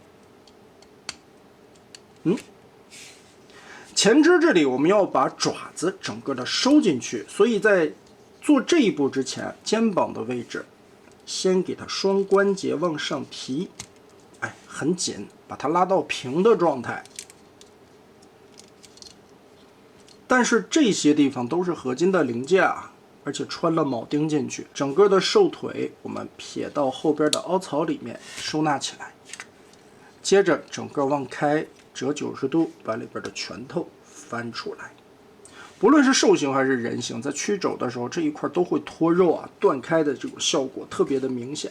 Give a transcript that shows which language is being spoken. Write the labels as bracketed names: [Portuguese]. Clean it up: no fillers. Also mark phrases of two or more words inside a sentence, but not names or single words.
[Chinese] 前肢這裡我們要把爪子整個的收進去，所以在做這一步之前，肩膀的位置先給它雙關節往上提，哎，很緊，把它拉到平的狀態。但是這些地方都是合金的零件啊，而且穿了鉚釘進去，整個的瘦腿我們撇到後邊的凹槽裡面收納起來，接着整個往開。折90度，把裡邊的拳头翻出來。不論是獸形還是人形，在曲肘的時候，這一塊都會脫肉啊，斷開的這種效果特別的明顯。